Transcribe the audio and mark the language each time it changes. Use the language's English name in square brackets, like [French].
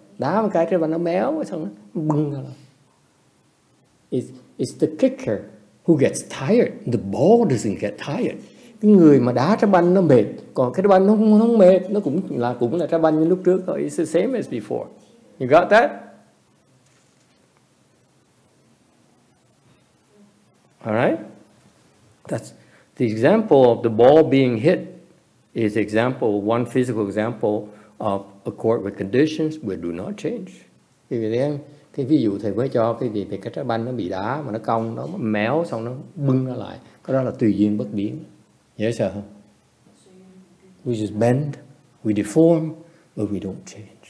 [Vietnamese] Đá một cái trái banh nó méo, xong nó bưng ra lại. [English] It's the kicker who gets tired. The ball doesn't get tired. [Vietnamese] Cái người mà đá trái banh nó mệt, còn cái trái banh nó không mệt, nó cũng là trái banh như lúc trước thôi. [English] It's the same as before. You got that? All right? That's the example of the ball being hit is one physical example of accord with conditions we do not change. [Vietnamese] Cái ví dụ thầy mới cho cái gì thì cái trái banh nó bị đá mà nó cong, nó méo xong nó bưng ra lại. Cái đó là tùy duyên bất biến. Dễ sợ không? [English] We just bend, we deform, but we don't change.